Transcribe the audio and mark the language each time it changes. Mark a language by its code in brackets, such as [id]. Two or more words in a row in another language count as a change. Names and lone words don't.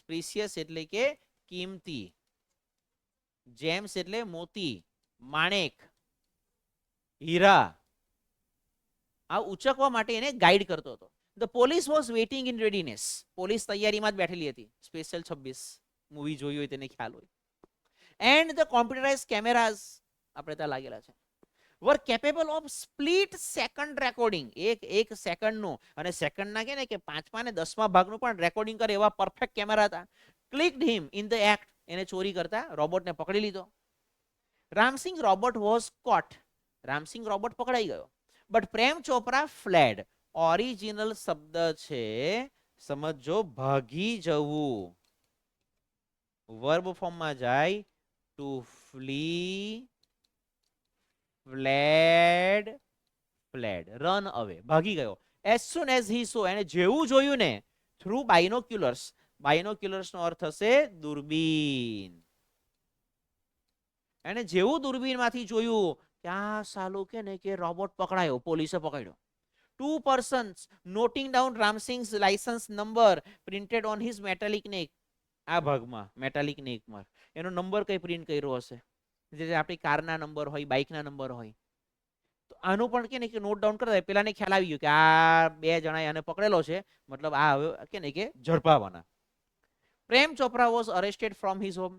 [gu] પ્રિશિયસ એટલે કે કિંમતી, જેમ્સ એટલે મોતી, માણેક, હીરા, આ ઉચકવા માટે એને ગાઈડ કરતો હતો. [en] the police was waiting in readiness. [gu] પોલીસ તૈયારીમાં જ બેઠેલી હતી. સ્પેશિયલ 26 મૂવી જોઈ હોય તેને ખ્યાલ હોય. [en] and the computerize cameras [gu] આપણે ત્યાં લાગેલા છે, [en] were capable of split second recording. [gu] એક સેકન્ડનું અને સેકન્ડના કે ને કે 5મા અને 10મા ભાગનું પણ રેકોર્ડિંગ કરે એવા પરફેક્ટ કેમેરા હતા. [en] clicked him in the act. [gu] એને ચોરી કરતા રોબોટને પકડી લીધો. [en] Ramsingh robot was caught. [gu] રામસિંહ રોબોટ પકડાઈ ગયો. [en] but Prem Chopra fled. [gu] ઓરિજિનલ શબ્દ છે, સમજો, ભાગી જવું. વર્બ ફોર્મમાં જાય [en] to flee, fled, run away, [gu] ભાગી ગયો. [en] as soon as he saw, [gu] એને જેવું જોયું ને, [en] through binoculars. [gu] binoculars નો અર્થ થશે દૂરબીન. એને જેવું દૂરબીનમાંથી જોયું કે આ સાલું કે ને કે રોબોટ પકડાયો, પોલીસે પકડ્યો. [en] 2 persons noting down Ramsingh's license number printed on his metallic neck. [gu] આ ભાગમાં મેટાલિક નેકમાં એનો નંબર કઈ પ્રિન્ટ કર્યો હશે, જે આપણી કારના નંબર હોય, બાઇકના નંબર હોય. તો આનું પણ કે ને કે [en] note down [gu] કરતા પેલાને ખ્યાલ આવી ગયો કે આ 2 જણા આને પકડેલો છે, મતલબ આ હવે કે ને કે ઝડપાવાના. [en] Prem Chopra was arrested from his home.